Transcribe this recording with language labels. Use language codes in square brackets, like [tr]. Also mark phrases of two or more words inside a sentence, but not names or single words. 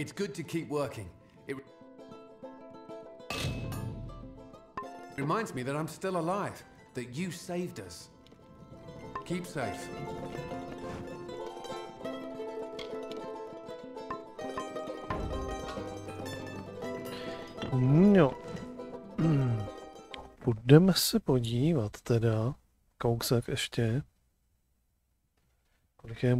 [en] It's good to keep working. It reminds me that I'm still alive, that you saved us. Keep safe. [cs] No. Budeme se podívat teda. Kousek ještě. Kolik je?